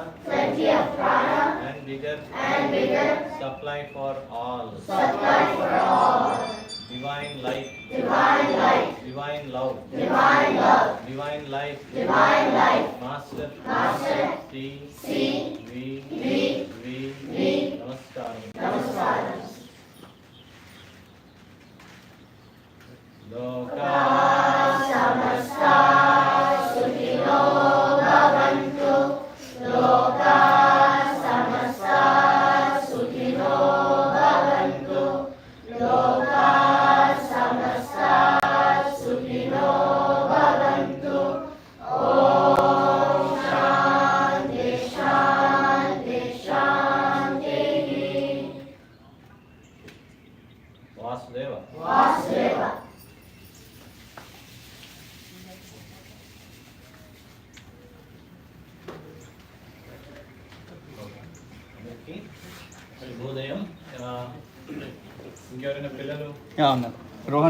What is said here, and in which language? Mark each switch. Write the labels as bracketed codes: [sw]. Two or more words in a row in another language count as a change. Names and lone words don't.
[en] And bigger. Supply for all. Divine light. Divine love. Divine life. Master. C. V. [sa] Namaskaram. लोकाः समस्ताः सुखिनो भवन्तु. लोकाः समस्ताः सुखिनो भवन्तु. लोकाः समस्ताः सुखिनो भवन्तु. ओम् शान्तिः शान्तिः शान्तिः. Vasudeva. [te] శుభోదయం. ఇంకెవరైనా పిల్లలు ఉన్నారు. రోహన్